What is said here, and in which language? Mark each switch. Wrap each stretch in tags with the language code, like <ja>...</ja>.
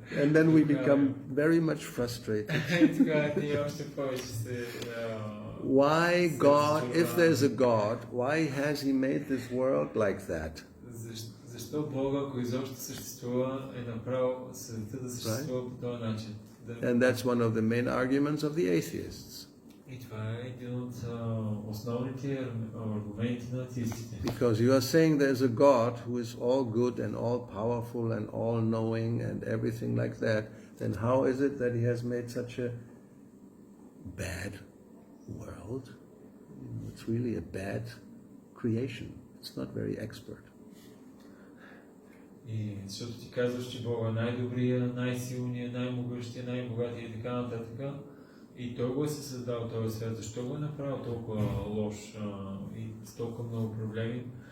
<en>And then we become very much frustrated.</en> <bg>И тогава ние още повече се...</bg> <en>Why God, if there's a God, why has he made this world like that?</en> <bg>Защо Бога, ако изобщо съществува, е направил света да съществува по този начин?</bg> <en>And that's one of the main arguments of the atheists.</en> <bg>И това е един от основните аргументи на атеистите.</bg> <en>Because you are saying there's a God who is all good and all powerful and all knowing and everything like that, then how is it that he has made such a bad world? It's really a bad creation. It's not very expert.</en> <bg>И защото ти казваш, че Бог е най-добрия, най-силния, най-могъщия, най-богатия и така нататък. И той го е създал този свят. Защо го е направил толкова лош и с толкова много проблеми?</bg>